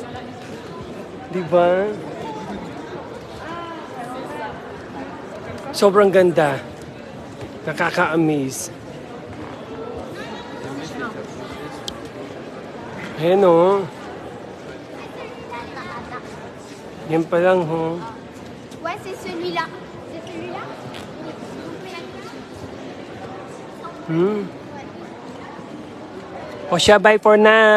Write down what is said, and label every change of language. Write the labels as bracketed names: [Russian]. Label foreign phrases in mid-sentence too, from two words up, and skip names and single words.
[Filipino] Diba? Sobrang ganda. Nakaka-amaze. Ayan o. Yan pa lang ho. [French] Ouais, c'est celui-là. C'est celui-là? [Filipino] O siya, [English] bye for now.